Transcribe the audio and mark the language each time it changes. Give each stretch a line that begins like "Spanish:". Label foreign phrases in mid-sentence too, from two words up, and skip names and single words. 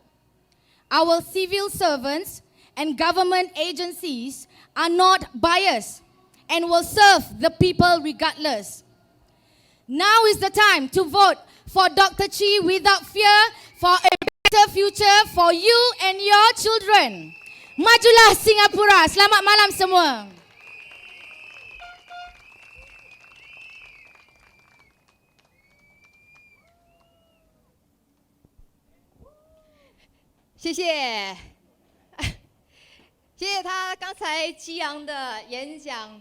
English: Our civil servants and government agencies are not biased and will serve the people regardless. Now is the time to vote for Dr. Chee without fear for a better future for you and your children.
Malay: Majulah Singapura. Selamat malam semua.
Chinese: 谢谢，谢谢他刚才激昂的演讲。